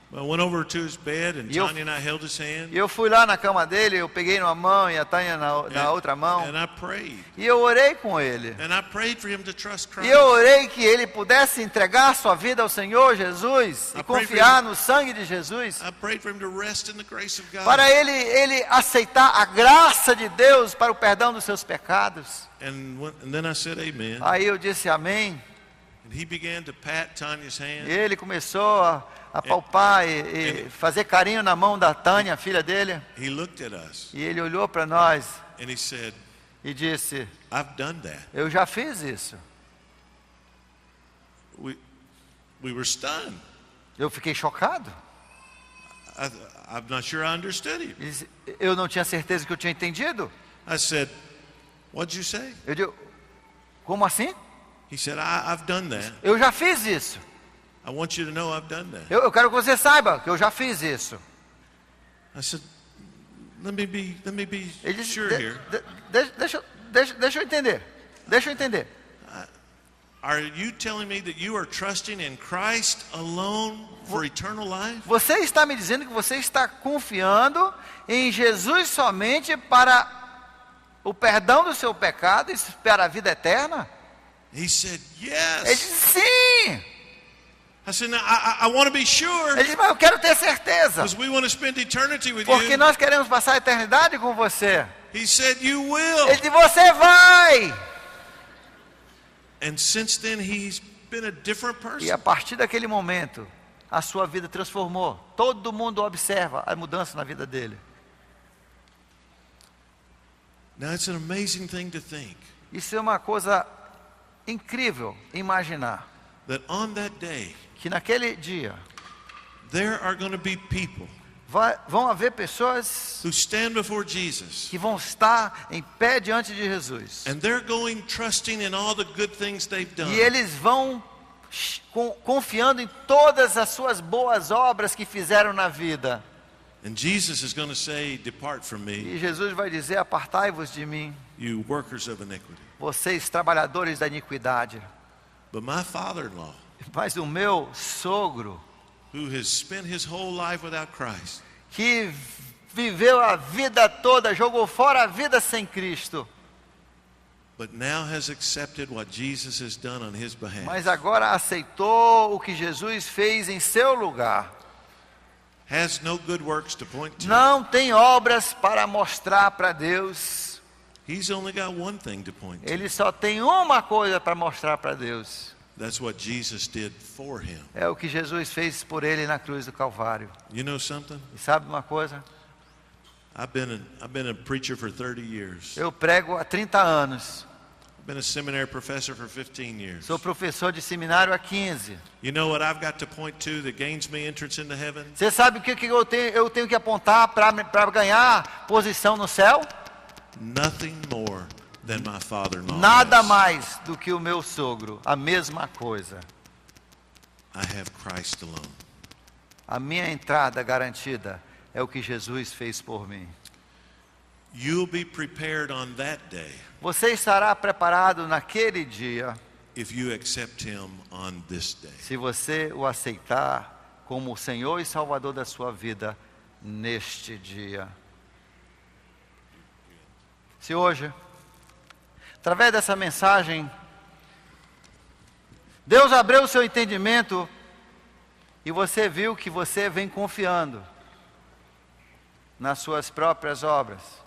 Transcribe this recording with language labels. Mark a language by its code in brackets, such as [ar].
[en] I went over to his bed and [pt] E eu- [en] Tanya and I held his hand [pt] E eu fui lá na cama dele, eu peguei numa mão e a Tânia na outra mão. [en] and I prayed. [pt] E eu orei com ele. [en] And I prayed for him to trust [pt] E [en] Christ. [pt] eu orei que ele pudesse entregar sua vida ao Senhor Jesus e confiar no sangue de Jesus, [en] I prayed for him to rest in the grace of God. [pt] para ele aceitar a graça de Deus para o perdão dos seus pecados. [en] And then I said amen. [pt] Aí eu disse amém. [en] And he began to pat Tanya's [pt] E [en] hand. [pt] ele começou a palpar e fazer carinho na mão da Tânia, filha dele. [en] He looked at us [pt] E ele olhou para nós [en] and he said, [pt] e disse: [en] "I've done that." [pt] eu já fiz isso. [en] We were stunned. [pt] Eu fiquei chocado. [en] I'm not sure I understood him. [pt] Ele disse: eu não tinha certeza que eu tinha entendido. [en] I said, "What'd you say?" [pt] Eu digo: como assim? [en] He said, I've done that. [pt] Eu já fiz isso. [en] I want you to know I've done that. [pt] Eu quero que você saiba que eu já fiz isso. [en] I said, let me be [pt] Ele disse: [en] sure here. [pt] deixa eu entender. Deixa eu entender. [en] Are you telling me that you are trusting in Christ alone for eternal life? [pt] Você está me dizendo que você está confiando em Jesus somente para o perdão do seu pecado e para a vida eterna? [en] He said, [pt] Ele [en] yes. [pt] disse: sim. [en] I said, now, I want to be sure [pt] Ele disse: mas eu quero ter certeza, [en] because we want to spend eternity with [pt] porque [en] you. [pt] nós queremos passar a eternidade com você. [en] He said, you will. [pt] Ele disse: você vai. [en] And since then, he's been a different [pt] E [en] person. [pt] a partir daquele momento, a sua vida transformou. Todo mundo observa a mudança na vida dele. [en] Now, it's an amazing thing to think [pt] Isso é uma coisa incrível imaginar, [en] that on that day, [pt] que naquele dia [en] there are going to be people [pt] vão haver pessoas [en] who stand before Jesus. [pt] que vão estar em pé diante de Jesus. [en] And they're going trusting in all the good things they've done. [pt] E eles vão confiando em todas as suas boas obras que fizeram na vida. [en] And Jesus is going to say, depart from me, [pt] E Jesus vai dizer: apartai-vos de mim, [en] you workers of iniquity. [pt] vocês trabalhadores da iniquidade. [en] But my father-in-law, [pt] Mas o meu sogro, [en] who has spent his whole life without Christ, [pt] que viveu a vida toda, jogou fora a vida sem Cristo, [en] but now has accepted what Jesus has done on his behalf. [pt] mas agora aceitou o que Jesus fez em seu lugar. [en] Has no good works to point to. [pt] Não tem obras para mostrar para Deus. [en] He's only got one thing to point to. [pt] Ele só tem uma coisa para mostrar para Deus. [en] That's what Jesus did for him. [pt] É o que Jesus fez por ele na cruz do Calvário. [en] You know something? [pt] E sabe uma coisa? [en] I've been a preacher for 30 years. [pt] Eu prego há 30 anos. [en] I've been a seminary professor for 15 years. [pt] Sou professor de seminário há 15. [en] You know what I've got to point to that gains me entrance into heaven? [pt] Você sabe o que eu tenho que apontar para ganhar posição no céu? [en] Nothing more than my father-in-law. [pt] Nada [en] has. [pt] mais do que o meu sogro. A mesma coisa. [en] I have Christ alone. [pt] A minha entrada garantida é o que Jesus fez por mim. [en] You'll be prepared on that day [pt] Você estará preparado naquele dia [en] if you accept him on this day. [pt] Se você o aceitar como o Senhor e Salvador da sua vida neste dia. Se hoje, através dessa mensagem, Deus abriu o seu entendimento e você viu que você vem confiando nas suas próprias obras.